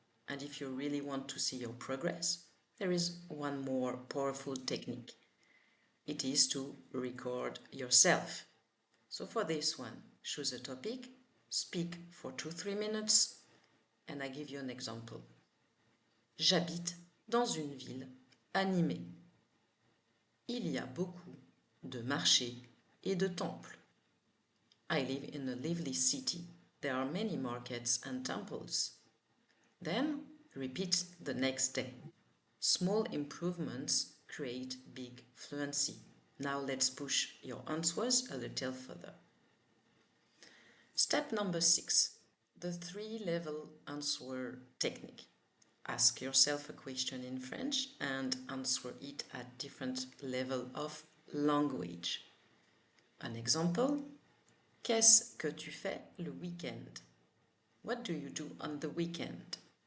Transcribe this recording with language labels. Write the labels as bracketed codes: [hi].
[en] And if you really want to see your progress, there is one more powerful technique. It is to record yourself. So for this one, choose a topic, speak for 2-3 minutes, and I give you an example. [fr] J'habite dans une ville animée. Il y a beaucoup de marchés et de temples. [en] I live in a lively city. There are many markets and temples. Then repeat the next day. Small improvements create big fluency. Now let's push your answers a little further. Step number 6, the 3-level answer technique. Ask yourself a question in French and answer it at different level of language. An example, [fr] qu'est-ce que tu fais le week-end? [en] What do you do on the weekend?